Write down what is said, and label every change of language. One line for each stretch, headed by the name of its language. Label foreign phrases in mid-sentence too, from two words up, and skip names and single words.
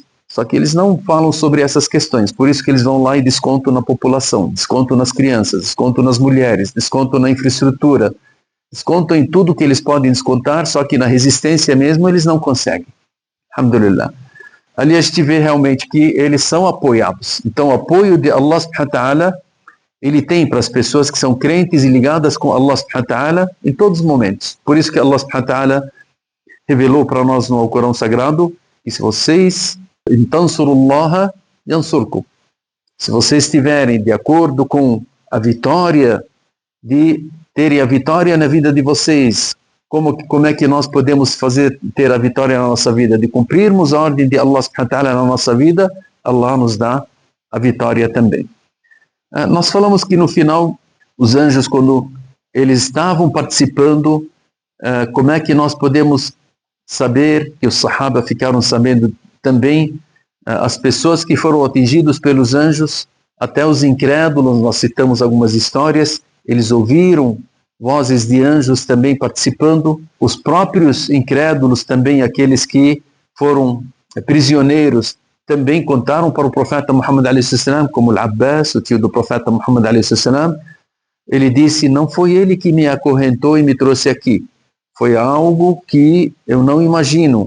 Portuguese: Só que eles não falam sobre essas questões, por isso que eles vão lá e descontam na população, descontam nas crianças, descontam nas mulheres, descontam na infraestrutura, descontam em tudo que eles podem descontar, só que na resistência mesmo eles não conseguem. Alhamdulillah. Ali a gente vê realmente que eles são apoiados. Então o apoio de Allah
Arabic: سبحانه وتعالى,
Portuguese: ele tem para as pessoas que são crentes e ligadas com Allah
Arabic: سبحانه وتعالى
Portuguese: em todos os momentos. Por isso que Allah
Arabic: سبحانه وتعالى
Portuguese: revelou para nós no Alcorão Sagrado que se vocês
Arabic: تنصروا الله ينصركم,
Portuguese: se vocês estiverem de acordo com a vitória, de terem a vitória na vida de vocês, como é que nós podemos ter a vitória na nossa vida? De cumprirmos a ordem de Allah
Arabic: سبحانه وتعالى
Portuguese: na nossa vida, Allah nos dá a vitória também. Nós falamos que no final, os anjos, quando eles estavam participando, como é que nós podemos saber, que os sahaba ficaram sabendo também, as pessoas que foram atingidos pelos anjos, até os incrédulos, nós citamos algumas histórias, eles ouviram vozes de anjos também participando, os próprios incrédulos também, aqueles que foram prisioneiros, também contaram para o profeta Muhammad a.s., como Al-Abbas, o tio do profeta Muhammad a.s., ele disse, não foi ele que me acorrentou e me trouxe aqui, foi algo que eu não imagino.